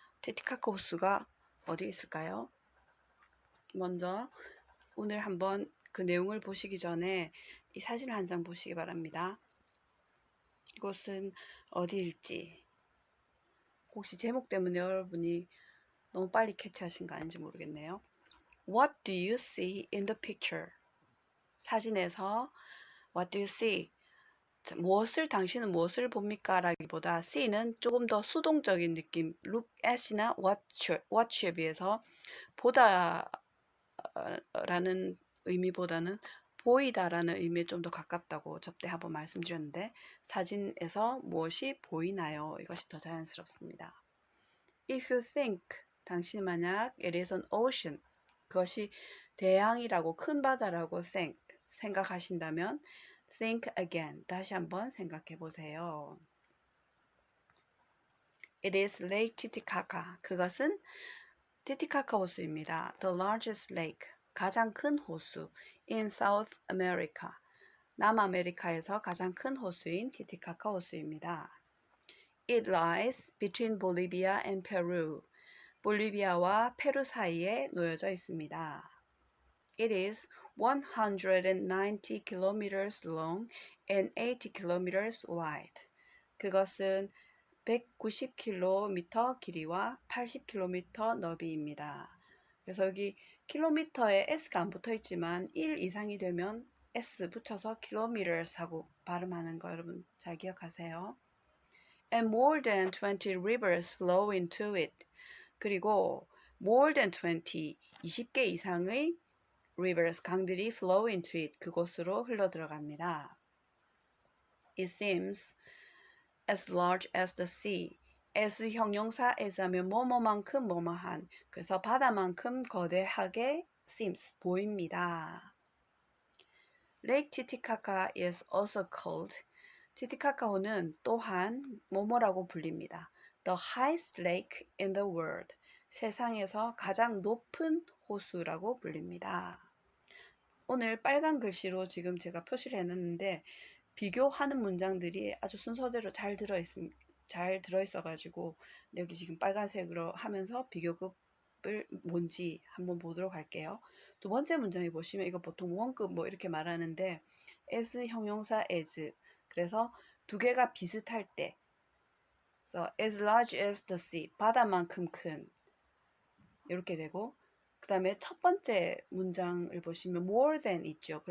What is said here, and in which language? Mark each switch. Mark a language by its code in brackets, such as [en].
[ko] 티티카카 호수가 어디에 있을까요? 먼저 오늘 한번 그 내용을 보시기 전에 이 사진을 한 장 보시기 바랍니다. 이곳은 어디일지, 혹시 제목 때문에 여러분이 너무 빨리 캐치하신 거 아닌지 모르겠네요. [en] What do you see in the picture? [ko] 사진에서 [en] What do you see? [ko] 당신은 무엇을 봅니까? 라기보다 see는 조금 더 수동적인 느낌, look at이나 watch에 비해서 보다 라는 의미보다는 보이다라는 의미에 좀 더 가깝다고 접대 한번 말씀드렸는데, 사진에서 무엇이 보이나요? 이것이 더 자연스럽습니다. [en] If you think, [ko] 당신이 만약 [en] it is an ocean, [ko] 그것이 대양이라고, 큰 바다라고 생각하신다면 [en] think again, [ko] 다시 한번 생각해 보세요. [en] It is Lake Titicaca. [ko] 그것은 티티카카 호수입니다. [en] The largest lake, [ko] 가장 큰 호수 [en] in South America. [ko] 남아메리카에서 가장 큰 호수인 티티카카 호수입니다. [en] It lies between Bolivia and Peru. [ko] 볼리비아와 페루 사이에 놓여져 있습니다. [en] It is 190 kilometers long and 80 kilometers wide. [ko] 그것은 190km 길이와 80km 너비입니다. 그래서 여기 킬로미터에 S가 안 붙어 있지만 1 이상이 되면 S 붙여서 kilometers 하고 발음하는 거 여러분 잘 기억하세요. [en] And more than 20 rivers flow into it. [ko] 그리고 [en] more than [ko] 20개 이상의 [en] rivers, [ko] 강들이 [en] flow into it, [ko] 그곳으로 흘러 들어갑니다. [en] It seems as large as the sea. [ko] as 형용사 as 하면 뭐뭐만큼 뭐뭐한, 그래서 바다만큼 거대하게 seems, 보입니다. [en] Lake Titicaca is also called, [ko] 티티카카호는 또한 뭐뭐라고 불립니다. [en] The highest lake in the world, [ko] 세상에서 가장 높은 호수라고 불립니다. 오늘 빨간 글씨로 지금 제가 표시를 해놨는데 비교하는 문장들이 아주 순서대로 잘 들어있어가지고 여기 지금 빨간색으로 하면서 비교급을 뭔지 한번 보도록 할게요. 두 번째 문장에 보시면 이거 보통 원급 뭐 이렇게 말하는데 as 형용사 as, 그래서 두 개가 비슷할 때, 그래서 [en] as large as the sea, [ko] 바다만큼 큰, 이렇게 되고, 그 다음에 첫 번째 문장을 보시면 more than 있죠.